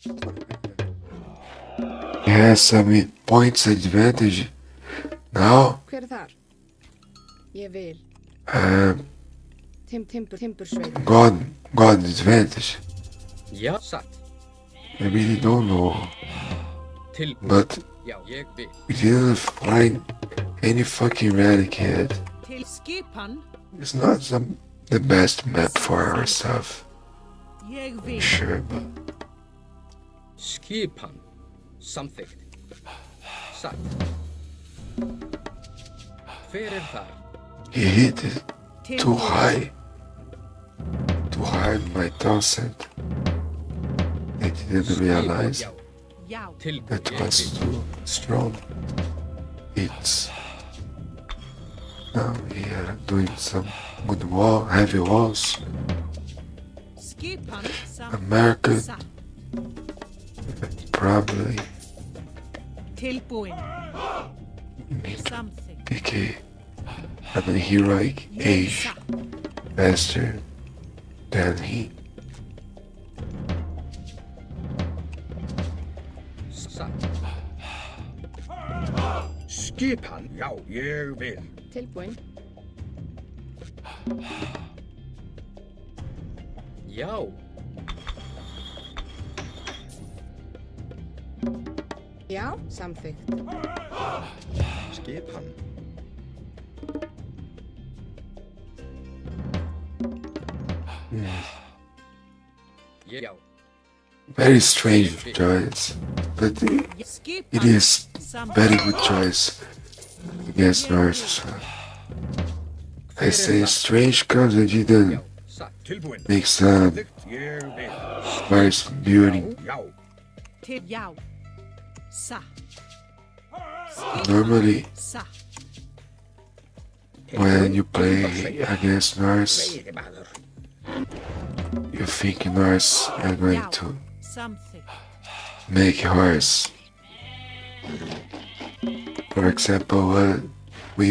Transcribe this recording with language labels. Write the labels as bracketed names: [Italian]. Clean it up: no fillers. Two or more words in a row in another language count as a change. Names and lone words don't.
[English] he has some points advantage. Now, [Icelandic] Hver er þar? Ég vil. Timbursveit. [English] God advantage. [Icelandic] Já. Satt. [English] I really don't know, [Icelandic] Tilbúin. [English] but [Icelandic] Já. Ég vil. [English] we didn't find any fucking relic yet. [Icelandic] Til skipan. [English] It's not the best map for our stuff. [Icelandic] Ég vil. [English] Sure, but [Icelandic] Skipan. Samþykkt. Satt. Hver þar? [English] he hit it too [Icelandic] Tilbúin. [English] high. Too high in my thousand. I didn't realize [Icelandic] Já. Já. Tilbúin. [English] that [Icelandic] Ég [English] was [Icelandic] vil. [English] too strong. It's now we are doing some good heavy walls. [Icelandic] Skipan. [English] America [Icelandic] Satt. [English] probably [Icelandic] Tilbúin. [English] need to [Icelandic] Samþykkt. [English] pick an heroic [Icelandic] Ég [English] age [Icelandic] satt. [English] faster than he. [Icelandic] Satt. Skipan, já, ég vil. Tilbúin. Já. Já, samþykkt. Skipan. Já. [English] Very strange choice, but [Icelandic] Skipan. [English] it is [Icelandic] Samþykkt. [English] very good choice against Norse. I say strange because I didn't [Icelandic] Satt. Tilbúin. [English] make some [Icelandic] Samþykkt, ég vil. [English] Norse building. [Icelandic] Já. Til já. Satt. [English] Normally, [Icelandic] Satt. [English] when you play against Norse, [Icelandic] Veiðimaður. [English] you think Norse are going to [Icelandic] Samþykkt. [English] make horse. For example, when we